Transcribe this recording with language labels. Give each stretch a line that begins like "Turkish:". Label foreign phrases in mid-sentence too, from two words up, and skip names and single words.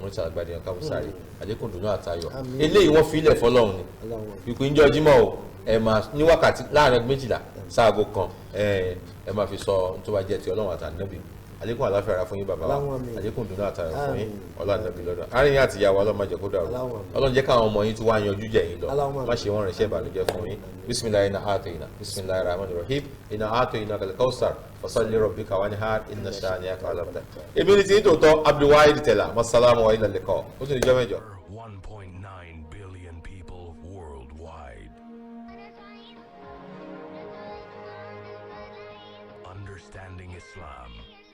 Yoruba: Murtala Agbadiyan Kabusari àlékún dùnú àtayọ̀ eléyìí wọ́n fi ilẹ̀ fọlọ́run ni ìpín ìjọ Jímọ̀ o ẹ máa ní wákàtí láàrin 12 sáago kan ẹ máa fi sọ tó bá jẹ́ ti Ọlọ́run àtànábì àlékún àláfíà ara fún yín bàbá wa àlékún dùnú àtayọ̀ fún yín Ọlọ́run lọ́dọ̀ àárín yín àti ìyàwó Ọlọ́run má jẹ́ kó dàrú Ọlọ́run jẹ́ káwọn ọmọ yín tó wá yanjú jẹ yín lọ má ṣe wọ́n rìnṣẹ́ ìbànújẹ́ fún yín
Arabic: بسم الله إنا أعطينا بسم الله الرحمن الرحيم إنا أعطيناك الكوثر فصل لربك وانحر إن شانئك الأبتر.
Yoruba: èmi ni tí ń tòótọ́ Abdulwahid Tẹ̀lá
Arabic: مع السلامة وإلى اللقاء
Yoruba: ó tún ní jọ́ mẹ́jọ.
English: 1.9 billion people worldwide. Understanding Islam.